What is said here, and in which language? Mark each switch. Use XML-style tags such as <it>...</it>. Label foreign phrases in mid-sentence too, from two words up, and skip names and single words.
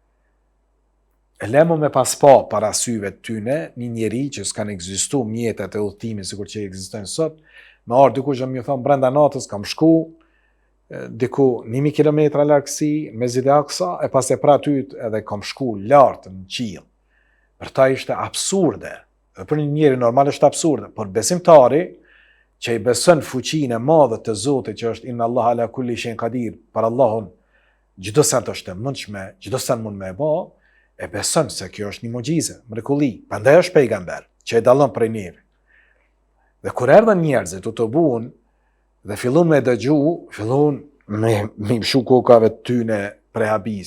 <sq>E lemo me pas pa para syve të tyne një njeri që s'kan ekzistu mjetet e udhëtimit sikur që ekzistojnë sot, me ardhur dikush më thon brenda natës kam shku diku 1000 kilometra largësi Mesjidi Aksa, e pas e pra aty edhe kam shku lart në qiell. Për ta ishte absurde. Dhe për një njeri normal është absurde, por besimtari që i beson fuqinë e madhe të Zotit që është</sq> <ar>إن الله على كل شيء قدير,</ar> <sq>për Allahun çdo sa të është mundshme, çdo sa mund me bë, e beson se kjo është një mugjizë, mrekulli. Prandaj është pejgamber që e dallon prej neve. Dhe kur erdhën njerëzit u të buën dhe fillon me dëgju, fillon me mshu kokave të tyne prej habis.</sq>